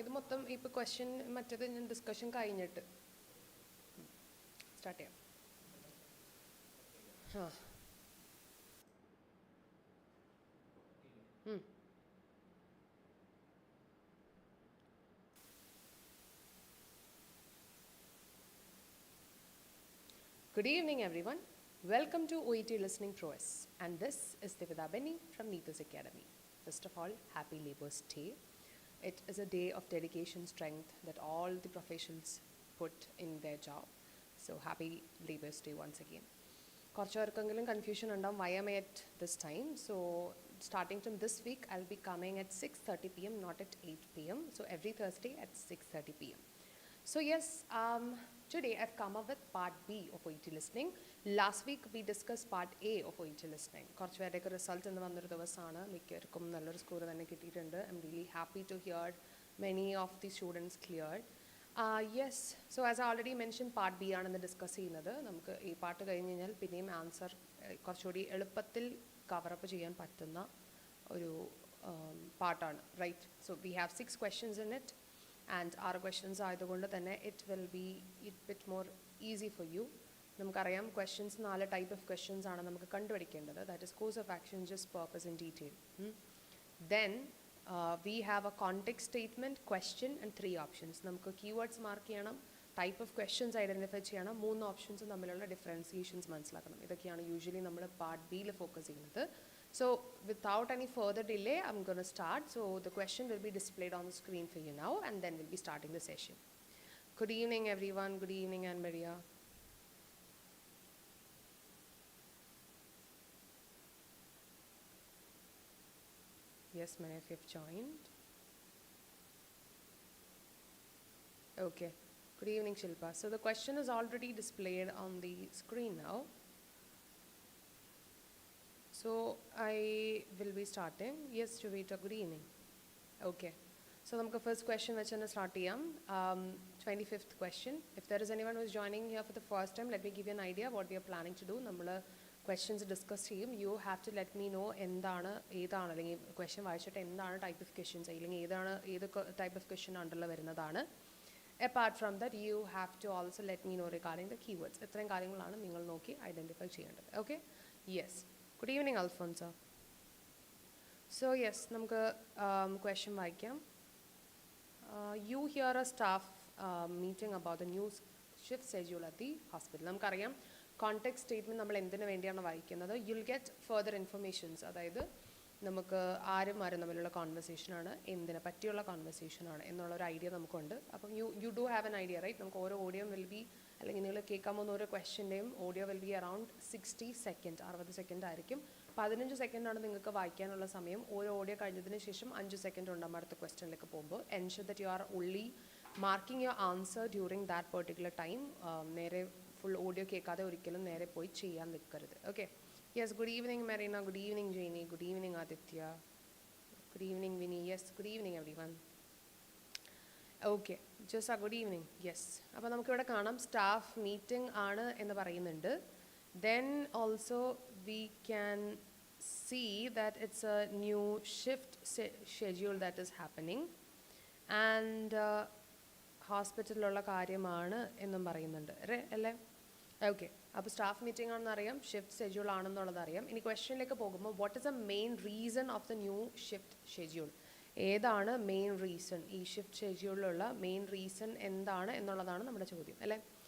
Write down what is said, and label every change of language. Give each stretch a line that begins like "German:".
Malayalam: ഇത് മൊത്തം ഇപ്പോൾ ക്വസ്റ്റ്യൻ മറ്റേത് ഞാൻ ഡിസ്കഷൻ കഴിഞ്ഞിട്ട് സ്റ്റാർട്ട് ചെയ്യാം.
English: ആ Good evening, everyone. Welcome to OET Listening Prowess, and this is Divida Benny from Neeta's Academy. First of all, happy Labour's Day. It is a day of dedication, strength that all the professionals put in their job. So happy Labour's Day once again.
Malayalam: കുറച്ച് പേർക്കെങ്കിലും confusion ഉണ്ടാവും
English: why am I at this time. So starting from this week, I'll be coming at 6:30 p.m., not at 8 p.m. So every Thursday at 6:30 p.m. So yes, today I've come up with part B of OET Listening. Last week we discussed part A of OET Listening.
Malayalam: കുറച്ച് പേരുടെയൊക്കെ result എന്ന് വന്നൊരു ദിവസമാണ്. മിക്കവർക്കും നല്ലൊരു score തന്നെ കിട്ടിയിട്ടുണ്ട്.
English: I'm really happy to hear many of the students cleared. Yes, so as I already mentioned, part B
Malayalam: ആണെന്ന് discuss ചെയ്യുന്നത്. നമുക്ക് ഈ പാട്ട് കഴിഞ്ഞ് കഴിഞ്ഞാൽ പിന്നെയും ആൻസർ കുറച്ചുകൂടി എളുപ്പത്തിൽ കവറപ്പ് ചെയ്യാൻ പറ്റുന്ന ഒരു പാട്ടാണ്, right?
English: So we have 6 questions in it. And our questions
Malayalam: ആയതുകൊണ്ട് തന്നെ
English: it will be a bit more easy for you.
Malayalam: നമുക്കറിയാം ക്വസ്റ്റ്യൻസ് 4 ടൈപ്പ് ഓഫ് ക്വസ്റ്റ്യൻസ് ആണ് നമുക്ക് കണ്ടുപിടിക്കേണ്ടത്.
English: That is course of action, just purpose in detail. Then we have a context statement, question and 3 options.
Malayalam: നമുക്ക് keywords mark ചെയ്യണം, type of questions identify ചെയ്യണം, 3 options തമ്മിലുള്ള differentiations മനസ്സിലാക്കണം. ഇതൊക്കെയാണ് യൂഷ്വലി നമ്മൾ പാർട്ട് ബിയിൽ ഫോക്കസ് ചെയ്യുന്നത്.
English: So without any further delay, I'm going to start. So the question will be displayed on the screen for you now, and then we'll be starting the session. Good evening, everyone. Good evening, Anne-Maria. Yes, many of you have joined. Okay. Good evening, Shilpa. So the question is already displayed on the screen now. So I will be starting. Yes, Shuvita, good evening. Okay.
Malayalam: So നമുക്ക് first question വെച്ച് തന്നെ start ചെയ്യാം.
English: 25th question. If there is anyone who is joining here for the first time, let me give you an idea what we are planning to do.
Malayalam: നമ്മൾ questions discuss ചെയ്യും.
English: You have to let me know
Malayalam: ഏതാണ് അല്ലെങ്കിൽ question വായിച്ചിട്ട് എന്താണ് type of questions, അല്ലെങ്കിൽ ഏത് type of question അണ്ടറിൽ വരുന്നതാണ്.
English: Apart from that, you have to also let me know regarding the keywords.
Malayalam: ഇത്രയും കാര്യങ്ങളാണ് നിങ്ങൾ നോക്കി ഐഡൻറ്റിഫൈ ചെയ്യേണ്ടത്.
English: Okay? Yes. Good evening, Alfonso. So yes,
Malayalam: നമുക്ക് question വായിക്കാം.
English: You hear a staff meeting about the new shift schedule at the hospital.
Malayalam: നമുക്കറിയാം context statement നമ്മൾ എന്തിനു വേണ്ടിയാണ് വായിക്കുന്നത്.
English: You'll get further informations.
Malayalam: അതായത് നമുക്ക് ആരും തമ്മിലുള്ള കോൺവെർസേഷനാണ്, എന്തിനെ പറ്റിയുള്ള കോൺവെർസേഷനാണ് എന്നുള്ളൊരു ഐഡിയ നമുക്കുണ്ട്. അപ്പം
English: You do have an idea, right?
Malayalam: നമുക്ക് ഓരോ ഓഡിയോ വിൽ ബി, അല്ലെങ്കിൽ നിങ്ങൾ കേൾക്കാൻ പോകുന്ന ഓരോ ക്വസ്റ്റ്യൻ്റെയും audio will be around 60 second, 60 second ആയിരിക്കും. 15 സെക്കൻഡാണ് നിങ്ങൾക്ക് വായിക്കാനുള്ള സമയം. ഓരോ ഓഡിയോ കഴിഞ്ഞതിന് ശേഷം 5 സെക്കൻഡ് ഉണ്ടാകും അടുത്ത ക്വസ്റ്റ്യനിലേക്ക് പോകുമ്പോൾ.
English: Ensure that you are only marking your answer during that particular time.
Malayalam: നേരെ ഫുൾ ഓഡിയോ കേൾക്കാതെ ഒരിക്കലും നേരെ പോയി ചെയ്യാൻ നിൽക്കരുത്.
English: Okay? Yes, good evening, Marina. Good evening, Janie. Good evening, Aditya. Good evening, Vinny. Yes, good evening, everyone. Okay, just a good evening. Yes.
Malayalam: അപ്പോൾ നമുക്കിവിടെ കാണാം സ്റ്റാഫ് മീറ്റിംഗ് ആണ് എന്ന് പറയുന്നുണ്ട്.
English: Then also we can see that it's a new shift schedule that is happening.
Malayalam: And ഹോസ്പിറ്റലിലുള്ള കാര്യമാണ് എന്നും പറയുന്നുണ്ട് അല്ലേ? ഓക്കെ, അപ്പോൾ സ്റ്റാഫ് മീറ്റിംഗ് ആണെന്ന് അറിയാം, ഷിഫ്റ്റ് ഷെഡ്യൂൾ ആണെന്നുള്ളത് അറിയാം. ഇനി ക്വസ്റ്റ്യനിലേക്ക് പോകുമ്പോൾ
English: What is a main reason of the new shift schedule?
Malayalam: ഏതാണ് മെയിൻ റീസൺ? ഈ ഷിഫ്റ്റ് ഷെഡ്യൂളിലുള്ള മെയിൻ റീസൺ എന്താണ് എന്നുള്ളതാണ് നമ്മുടെ ചോദ്യം അല്ലേ?